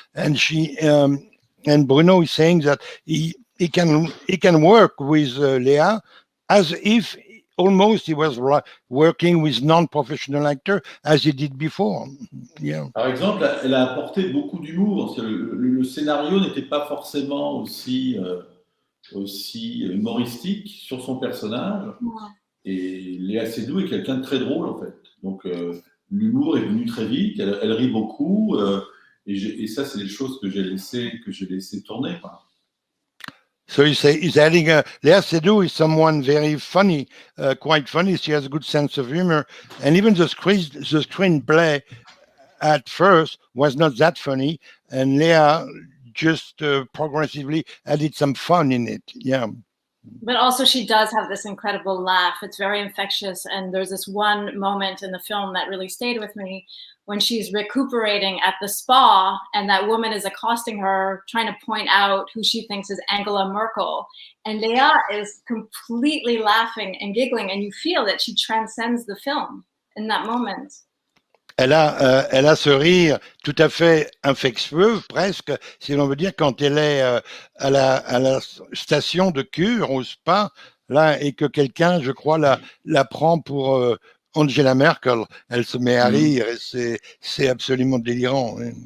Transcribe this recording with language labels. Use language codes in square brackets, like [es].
[en] And and Bruno is saying that he can work with Léa as if almost he was working with non-professional actor as he did before. Yeah. [fr] Par exemple, elle a apporté beaucoup d'humour. Le scénario n'était pas forcément aussi humoristique sur son personnage. Et Léa Seydoux est quelqu'un de très drôle, en fait. Donc, l'humour est venu très vite. Elle rit beaucoup. Et ça, c'est des choses que j'ai laissé tourner, quoi. [en] So he's adding Léa Seydoux is someone very funny, quite funny. She has a good sense of humor, and even the screenplay at first was not that funny, and Léa just progressively added some fun in it. Yeah. But also she does have this incredible laugh. It's very infectious. And there's this one moment in the film that really stayed with me when she's recuperating at the spa and that woman is accosting her, trying to point out who she thinks is Angela Merkel. And Léa is completely laughing and giggling, and you feel that she transcends the film in that moment. [fr] Elle a ce rire tout à fait infectieux, presque, si l'on veut dire, quand elle est à la station de cure, au spa, là, et que quelqu'un, je crois, la prend pour Angela Merkel. Elle se met à rire et c'est absolument délirant.